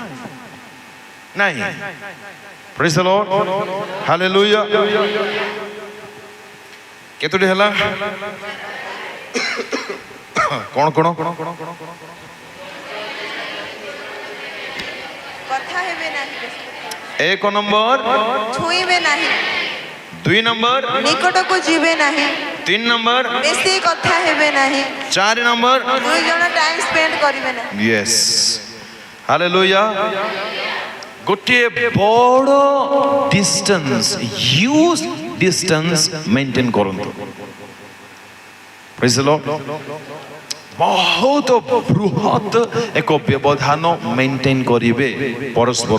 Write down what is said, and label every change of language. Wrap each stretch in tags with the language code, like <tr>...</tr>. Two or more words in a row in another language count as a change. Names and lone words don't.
<or>ନାହିଁ।</or> <en>praise the Lord.</en> <or>ହାଲେଲୁୟା। କେତୋଟି ହେଲା? କ'ଣ କ'ଣ କଥା ହେବେ ନାହିଁ। ଏକ ନମ୍ବର ଛୁଇଁବେ ନାହିଁ, 2 ନମ୍ବର ନିକଟକୁ ଯିବେ ନାହିଁ, 3 ନମ୍ବର ବେଶୀ କଥା ହେବେ ନାହିଁ, 4 ନମ୍ବର 2 ଜଣ</or> <en>time spend</en> <or>କରିବେ ନାହିଁ। ୟସ୍ ହାଲେଲୁୟା ଗୋଟେ ବଡ଼ ଡିଷ୍ଟାନ୍ସ</or> <en>huge distance maintain</en> <or>କରନ୍ତୁ</or> <en>praise the Lord</en> <or>ବହୁତ ବୃହତ ଏକ ବ୍ୟବଧାନ ମେଣ୍ଟେନ କରିବେ ପରସ୍ପର</or>